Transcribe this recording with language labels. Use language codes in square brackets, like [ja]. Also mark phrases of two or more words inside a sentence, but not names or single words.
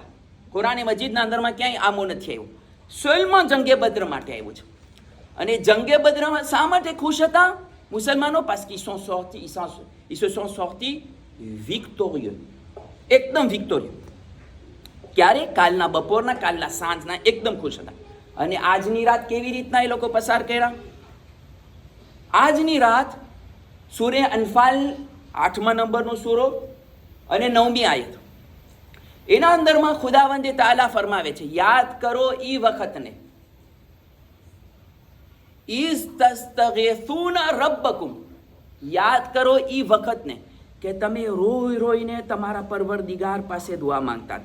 [gu] કુરાને મજીદના અંદરમાં ક્યાંય આમો નથી આવ્યો. સોલમાં જંગે બદ્ર માટે આવ્યું છે. અને જંગે બદ્રમાં શા માટે ખુશ હતા મુસલમાનો? [fr] parce qu'ils se sont sortis victorieux, [gu] એકદમ વિક્ટોરિયસ. ક્યારે? કાલના બપોરના, કાલના સાંજના એકદમ ખુશ હતા. અને આજની રાત કેવી રીતના એ લોકો પસાર કર્યા? આજની રાત સૂરે અનફાલ 8મા નંબરનો સૂરો અને 9મી આયત, એના અંદરમાં ખુદાવંદે તાલા ફરમાવે છે, યાદ કરો ઈ વખતને, [ar] إذ تستغيثون ربكم, [gu] યાદ કરો ઈ વખતને કે તમે રોઈ રોઈને તમારા પરવરદિગાર પાસે દુઆ માંગતા હતા.